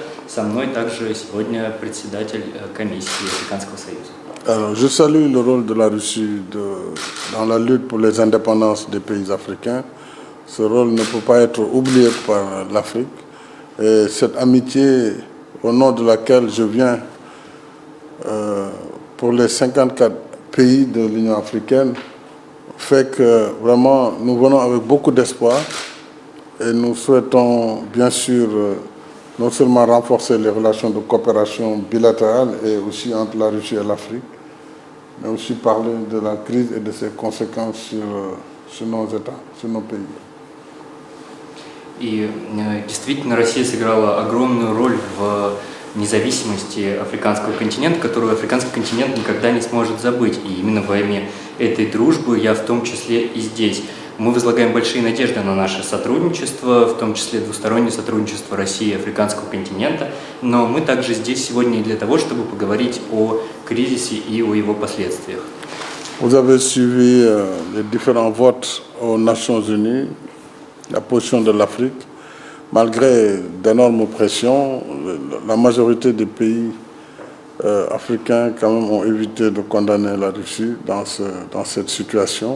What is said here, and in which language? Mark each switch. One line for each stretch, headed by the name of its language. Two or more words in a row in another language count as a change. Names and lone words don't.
Russian: Со мной также сегодня председатель комиссии Африканского союза.
French: Alors, je salue le rôle de la Russie dans la lutte pour les indépendances des pays africains. Ce rôle ne peut pas être oublié par l'Afrique. Et cette amitié, au nom de laquelle je viens pour les 54 pays de l'Union africaine, fait que vraiment nous venons avec beaucoup d'espoir et nous souhaitons bien sûr non seulement renforcer les relations de coopération bilatérale et aussi entre la Russie et l'Afrique, mais aussi parler de la crise et de ses conséquences sur nos États, sur nos pays.
Russian: И действительно Россия сыграла огромную роль в независимости африканского континента, которую африканский континент никогда не сможет забыть. И именно во имя этой дружбы я в том числе и здесь. Мы возлагаем большие надежды на наше сотрудничество, в том числе двустороннее сотрудничество России и африканского континента, но мы также здесь сегодня и для того, чтобы поговорить о кризисе и о его последствиях.
French: Vous avez suivi les différents votes aux Nations Unies, la position de l'Afrique. Malgré d'énormes pressions, la majorité des pays africains quand même ont évité de condamner la Russie dans cette situation.